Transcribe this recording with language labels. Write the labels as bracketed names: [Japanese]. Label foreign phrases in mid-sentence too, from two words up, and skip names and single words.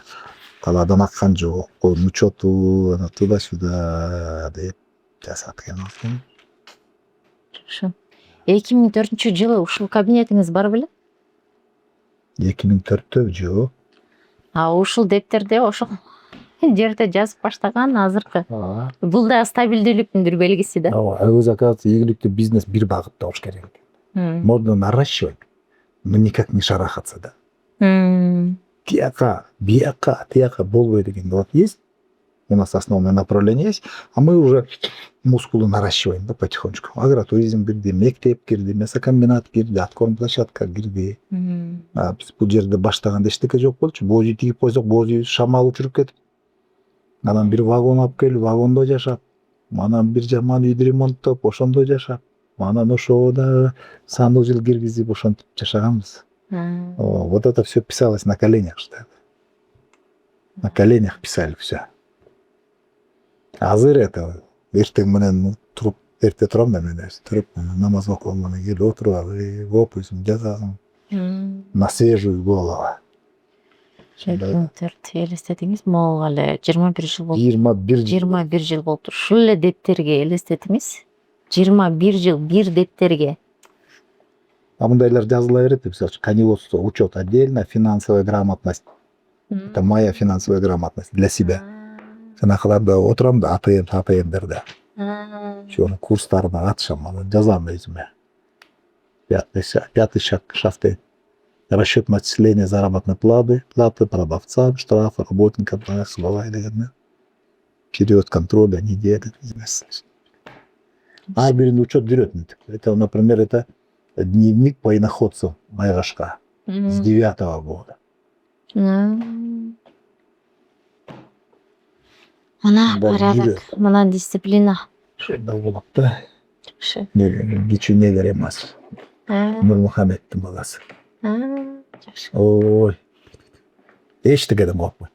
[Kyrgyz] Талаадан аккан жок, учету, ана туда-сюда деп жасап экен. Жакшы. 2004-жылы ушул кабинетиңиз бар беле? 2004-тө жок. Ушул дептерде ошол жерде жазып баштаган азыркы. Бул да стабилдүүлүктүн бир белгиси да. Өзү оказывается ийгиликтүү бизнес бир багытта болуш керек. [Russian] Можно наращивать, но никак не шарахаться, да. [Kyrgyz] Тияка болбой деген [Russian] вот есть. У нас основное направление есть, а мы уже мускулы наращиваем, да, потихонечку. [Kyrgyz] Агротуризм кирди, мектеп кирди, мясокомбинат кирди, [Russian] откорм площадка [Kyrgyz] кирди. Биз бул жерде баштаганда эчтеке жок болчу. Боз үй тигип койсок, боз үй шамал учуруп кетип. Анан бир вагон алып келип, вагондо жашап, анан бир жаман үйдү ремонттоп, ошондо жашап, анан ошода сандык жыл киргизип, ошентип жашаганбыз. [Russian] Вот это все писалось на коленях, что ли. На коленях писали все. [Kyrgyz] Азыр это эртең менен туруп, эрте турам да мен туруп, намаз окуган менен келип отуруп, опусум жазам. [Russian] На свежую голову. [Kyrgyz] 2004 элестетиңиз могу эле 21 жыл болду. 21 жыл болду. Ушул эле дептерге элестетиңиз. 21 жыл бир дептерге. Мындайлар жазыла берет, мисалы үчүн коневодство, [Russian] учет отдельно, финансовая грамотность. Это моя финансовая грамотность для себя. [Kyrgyz] Жанакыларда отурам да АТМдерде. Ошонун курстарына катышам, анан жазам өзүмө. [Russian] Пятый шаг шафты. Расчет начисления заработной платы продавцам, штрафы, работникам, [Kyrgyz] сылабай деген. [Russian] Период контроля, неделя. [Kyrgyz] Ар биринин учет жүрөт. [Russian] Это, например, это дневник по иноходцу Майгашка с 9-го года. [Kyrgyz] Мына порядок, мына дисциплина. Ошондо болот да. Кичүүнелер эмес. Нурмухаммеддин баласы. Ой. Эчтекеден коркпойт.